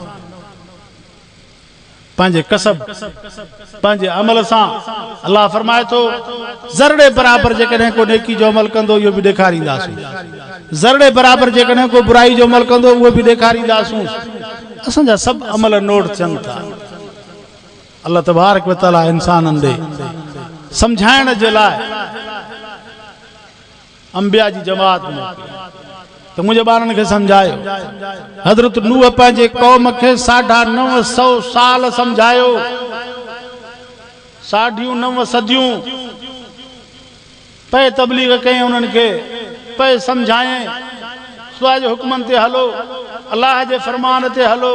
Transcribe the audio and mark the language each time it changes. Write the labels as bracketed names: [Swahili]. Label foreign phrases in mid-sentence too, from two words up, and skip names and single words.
[Sindhi] पंहिंजे कसब पंहिंजे अमल सां अल्लाह फरमाए थो ज़रड़े बराबर जेकॾहिं को नेकी जो अमल कंदो इहो बि ॾेखारींदासूं, ज़रड़े बराबर जेकॾहिं को बुराई जो अमल कंदो उहो बि ॾेखारींदासूं। असांजा सभु अमल नोट थियनि था। अल्लाह [Arabic] تبارك وتعالى [Sindhi] इंसाननि ॾे सम्झाइण जे लाइ अंबिया जी जमात में तो मुझे ॿारनि खे समझायो। हज़रत नूह पंहिंजे कौम खे 950 साल समझायो, 9.5 सदियूं पे तबलीग कई, उन्हनि खे पे समझाए, खुदा जे हुक्मनि ते हलो, अल्लाह जे फरमान ते हलो।